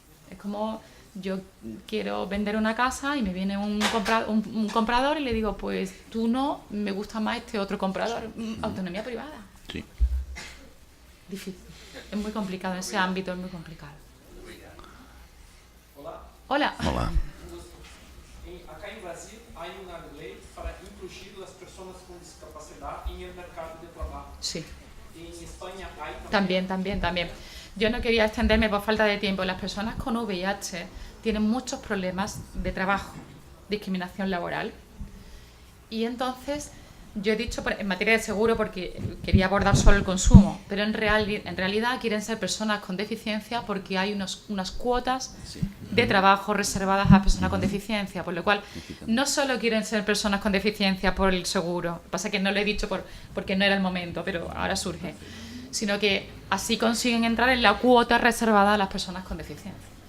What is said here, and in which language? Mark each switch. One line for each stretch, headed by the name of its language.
Spanish: Es como yo quiero vender una casa y me viene un comprador y le digo, pues tú no, me gusta más este otro comprador. Autonomía privada. Sí. Difícil. Es muy complicado, en ese ámbito es muy complicado. Hola.
Portuguese: Olá. Acá em Brasil há uma lei para incluir as pessoas com discapacidade no mercado de trabalho.
Spanish: Sí. En España hay También. Yo no quería extenderme por falta de tiempo. Las personas con VIH tienen muchos problemas de trabajo, discriminación laboral. Y entonces, yo he dicho en materia de seguro porque quería abordar solo el consumo, pero en realidad quieren ser personas con deficiencia porque hay unas cuotas de trabajo reservadas a personas con deficiencia, por lo cual no solo quieren ser personas con deficiencia por el seguro, pasa que no lo he dicho porque no era el momento, pero ahora surge, sino que así consiguen entrar en la cuota reservada a las personas con deficiencia.